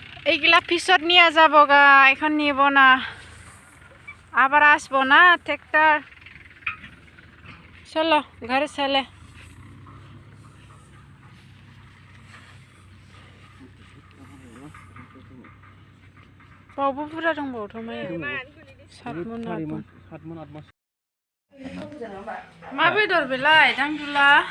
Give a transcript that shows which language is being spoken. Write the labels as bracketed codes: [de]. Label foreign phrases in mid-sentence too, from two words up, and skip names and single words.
[bn] এইগুলা পিছত নিয়ে যাব গা, এখন নিব না, আবার আসবো না ট্রেক্টর। চলো ঘরে চলে। [brx] बावबो बुरजा दंबावोथ' माइया 7 मन 8 मन। मा बेदर बेलाय दांदुला?